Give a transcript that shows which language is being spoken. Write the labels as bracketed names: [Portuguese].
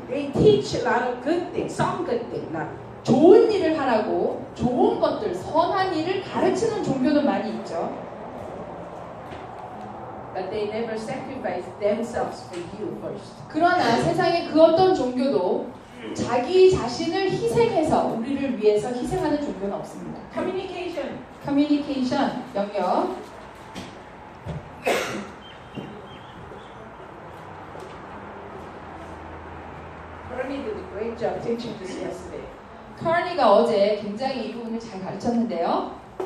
[English] They teach a lot of good things, some good things. Not [Korean] 좋은 일을 하라고 좋은 것들, 선한 일을 가르치는 종교는 많이 있죠. [English] but they never sacrifice themselves for you first. [Korean] 그러나 세상의 그 어떤 종교도 자기 자신을 희생해서 우리를 위해서 희생하는 종교는 없습니다. [English] Communication. [Korean] 커뮤니케이션, 영역. [English] Bernie did a great job teaching this yesterday. [Korean] 카니가 어제 굉장히 이 부분을 잘 가르쳤는데요.